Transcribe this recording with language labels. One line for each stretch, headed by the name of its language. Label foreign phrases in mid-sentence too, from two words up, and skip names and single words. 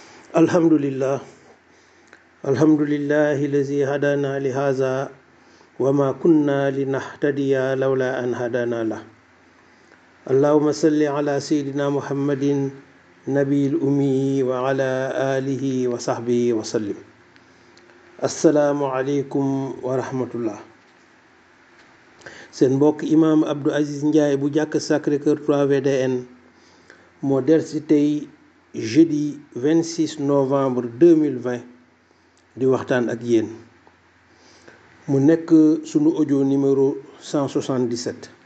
Arabic: الحمد لله الحمد لله الذي هدانا لهذا وما كنا لنهتدي لولا أن هدانا الله اللهم صل على سيدنا محمد النبي الأمي وعلى آله وصحبه وسلم. السلام عليكم ورحمة الله.
Wolof: seen mbokk imaam Abdou Aziz Ndiaye bu jàkk Sacré-Cœur 3 VDN moo del si tey
French: jeudi 26 novembre 2020
Wolof: di waxtaan ak yéen mu nekk sunu
French: audio numéro
Wolof: 177.